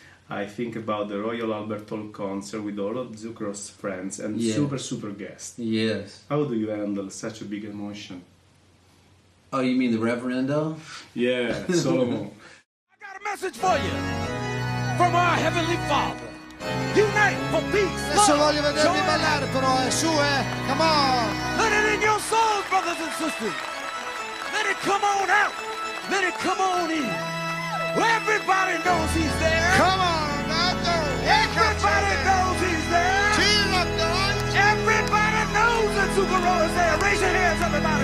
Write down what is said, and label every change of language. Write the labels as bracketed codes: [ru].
[en] I think about the Royal Albert Hall concert with all of Zucchero's friends and super guests. Yes. How do you handle such a big emotion? Oh, you mean the Reverendo? Yeah, Solomon. I got a message for you from our Heavenly Father. Unite for peace. [it] Adesso voglio vedervi ballare però, su, [en] come on! Let it in your souls, brothers and sisters. Let it come on out. Let it come on in. Everybody knows he's there. Come on, Nato! Everybody knows he's there. Everybody knows that Zucchero is there. Raise your hands, everybody.